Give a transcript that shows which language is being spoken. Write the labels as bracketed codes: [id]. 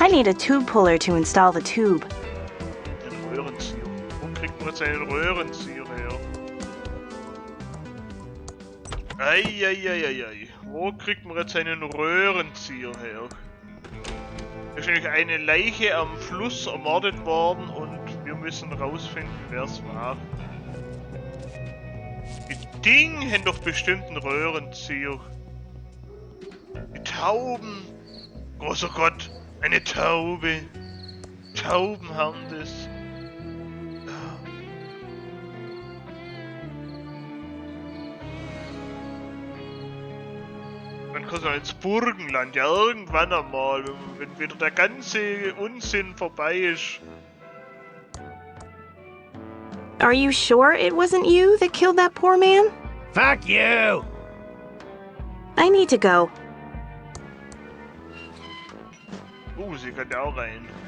[en] I need a tube puller to install the tube. [de] Ein Röhrenzieher. Wo kriegt man jetzt einen Röhrenzieher her? Eieieiei. Wo kriegt man jetzt einen Röhrenzieher her? Da ist nämlich eine Leiche am Fluss ermordet worden und wir müssen rausfinden, wer es war. Die Ding haben doch bestimmt einen Röhrenzieher. Die Tauben. Großer Gott, eine Taube. Tauben haben das. Man kann so ins Burgenland, ja irgendwann einmal, wenn wieder der ganze Unsinn vorbei ist. [en] Are you sure it wasn't you that killed that poor man? Fuck you! I need to go. [de] Sie kann da auch rein.